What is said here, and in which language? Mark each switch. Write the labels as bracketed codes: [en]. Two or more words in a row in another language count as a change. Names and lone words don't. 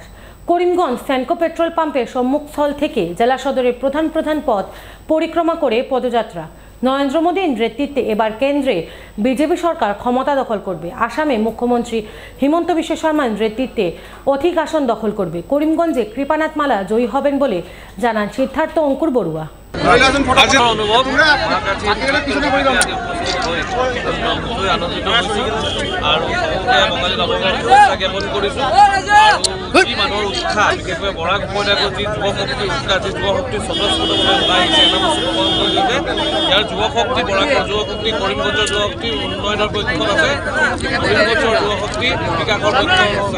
[bn] করিমগঞ্জ স্যানকো পেট্রোল পাম্পের সম্মুখস্থল থেকে জেলা সদরের প্রধান পথ পরিক্রমা করে পদযাত্রা। নরেন্দ্র মোদীর নেতৃত্বে এবার কেন্দ্রে বিজেপি সরকার ক্ষমতা দখল করবে। আসামে মুখ্যমন্ত্রী হিমন্ত বিশ্ব শর্মার নেতৃত্বে অধিক আসন দখল করবে। করিমগঞ্জে কৃপানাথ মালা জয়ী হবেন বলে জানান সিদ্ধার্থ অঙ্কুর বড়ুয়া। [as] আনন্দিত হৈছোঁ আৰু বঙালী নৱবৰ্ষ জ্ঞাপন কৰিছোঁ। যি মানুহৰ উৎসাহ, বিশেষকৈ বৰাক উপত্যকাত যি যুৱশক্তি উৎসাহ, যি যুৱশক্তি স্বতঃস্ফূৰ্তভাৱে ওলাই আহিছে, এটা বস্তু প্ৰমাণ কৰি যে ইয়াৰ যুৱশক্তি, বৰাকৰ যুৱশক্তি, কৰিমগঞ্জৰ যুৱশক্তি উন্নয়নৰ পক্ষত আছে, কৰিমগঞ্জৰ যুৱশক্তি বিকাশৰ পক্ষত আছে।